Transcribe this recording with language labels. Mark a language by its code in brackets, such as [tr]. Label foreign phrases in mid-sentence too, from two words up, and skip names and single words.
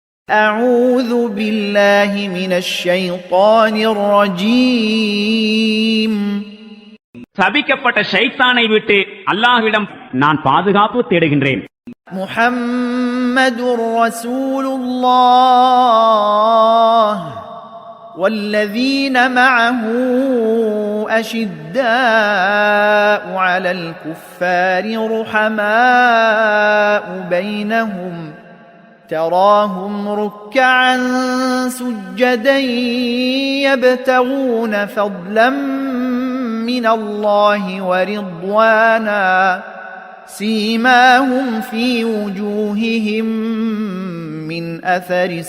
[ar] أعوذ بالله من الشيطان الرجيم. [ta] சபிக்கப்பட்ட ஷைத்தானை விட்டு அல்லாஹ்விடம் நான் பாதுகாப்பு தேடுகின்றேன். [ar] محمد رسول الله والذين معه أشداء على الكفار رحماء بينهم تراهم ركعا سجدا يبتغون فضلا من الله ورضوانا سيماهم في وجوههم من أثر